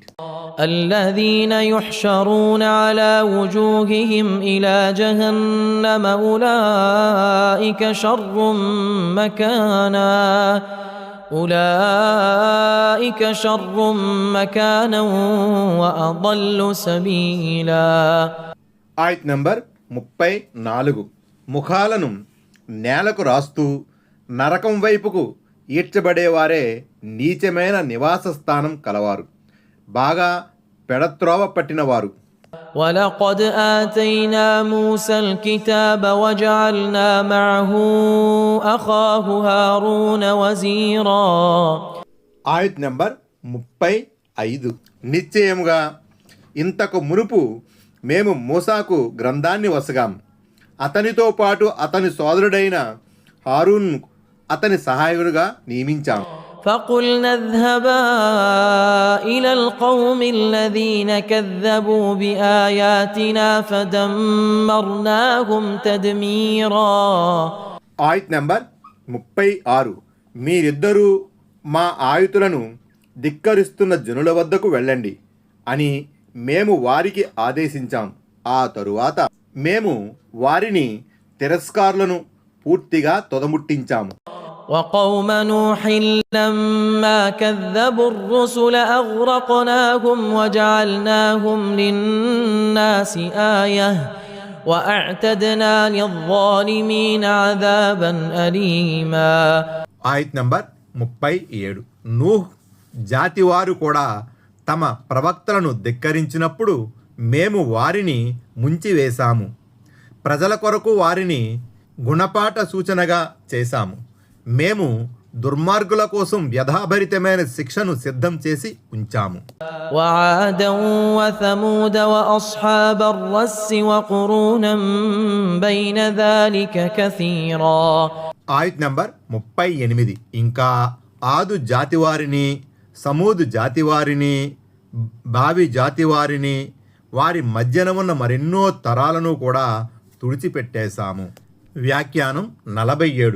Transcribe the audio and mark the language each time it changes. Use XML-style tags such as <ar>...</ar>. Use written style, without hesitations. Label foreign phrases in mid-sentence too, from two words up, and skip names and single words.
<ar>الذين يحشرون على وجوههم إلى جهنم أولئك شر مكانا وأضل سبيلا.</ar> <te>ఆయత్ నంబర్ 34. ముఖాలను నేలకు రాస్తూ నరకం వైపుకు ఈడ్చబడేవారే నీచమైన నివాస స్థానం కలవారు, బాగా పెడత్రోవ పట్టినవారు.</te> <ar>ولقد آتينا موسى الكتاب وجعلنا معه أخاه هارون وزيرا.</ar> <te>ఆయత్ నంబర్ 35. నిశ్చయముగా ఇంతకు మునుపు మేము మూసాకు గ్రంథాన్ని వసగాం, అతనితో పాటు అతని సోదరుడైన హారూన్ అతని సహాయకుడిగా నియమించాం.</te> <ar>فقلنا اذهبا إلى القوم الذين كذبوا بآياتنا فدمرناهم تدميرا.</ar> <te>ఆయత్ నంబర్ 36. మీరిద్దరూ మా ఆయుతులను ధిక్కరిస్తున్న జనుల వద్దకు వెళ్ళండి అని మేము వారికి ఆదేశించాం. ఆ తరువాత మేము వారిని తిరస్కారులను పూర్తిగా తొదముట్టించాము.</te> <ar>وقوم نوح لما كذبوا الرسل أغرقناهم وجعلناهم للناس آية وأعتدنا للظالمين عذابا أليما.</ar> <te>ఆయత్ నంబర్ 37. నూహ్ జాతివారు కూడా తమ ప్రవక్తలను ధిక్కరించినప్పుడు మేము వారిని ముంచివేశాము, ప్రజల కొరకు వారిని గుణపాఠ సూచనగా చేశాము. మేము దుర్మార్గుల కోసం వ్యధాభరితమైన శిక్షను సిద్ధం చేసి ఉంచాము.</te> <ar>وعادا وثمود وأصحاب الرس وقرونا بين ذلك كثيرا.</ar> <te>ఆయత్ నంబర్ 38. ఇంకా ఆదు జాతివారిని, సమూదు జాతివారిని, బావి జాతివారిని, వారి మధ్యన ఉన్న మరెన్నో తరాలను కూడా తుడిచిపెట్టేశాము. వ్యాఖ్యానం 47.</te>